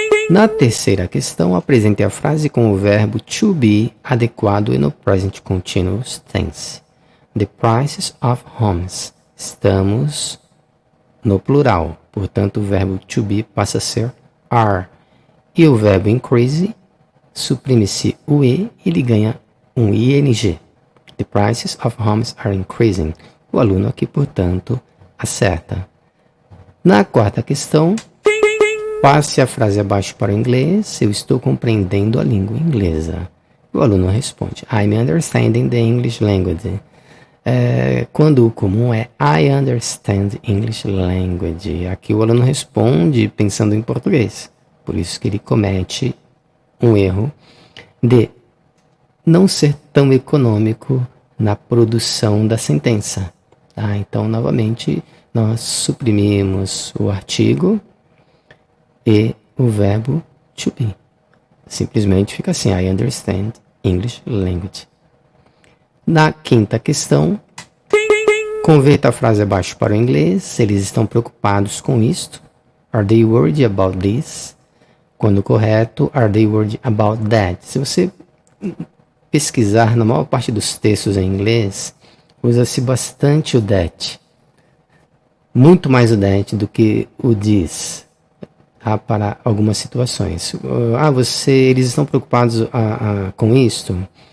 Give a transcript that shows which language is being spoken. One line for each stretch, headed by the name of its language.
Portuguese: Na terceira questão, apresente a frase com o verbo to be adequado e no present continuous tense.
English: The prices of homes.
Portuguese: Estamos no plural, portanto o verbo to be passa a ser are. E o verbo increase, suprime-se o e, ele ganha um ing.
English: The prices of homes are increasing.
Portuguese: O aluno aqui, portanto, acerta. Na quarta questão, passe a frase abaixo para o inglês. Eu estou compreendendo a língua inglesa. O aluno responde,
English: I'm understanding the English language.
Portuguese: Quando o comum é
English: I understand English language.
Portuguese: Aqui o aluno responde pensando em português. Por isso que ele comete um erro de não ser tão econômico na produção da sentença. Tá? Então, novamente, nós suprimimos o artigo e o verbo to be. Simplesmente fica assim,
English: I understand English language.
Portuguese: Na quinta questão, converta a frase abaixo para o inglês. Eles estão preocupados com isto.
English: Are they worried about this?
Portuguese: Quando correto,
English: are they worried about that?
Portuguese: Se você pesquisar na maior parte dos textos em inglês, usa-se bastante o that. Muito mais o that do que o this. Para algumas situações. Eles estão preocupados com isto?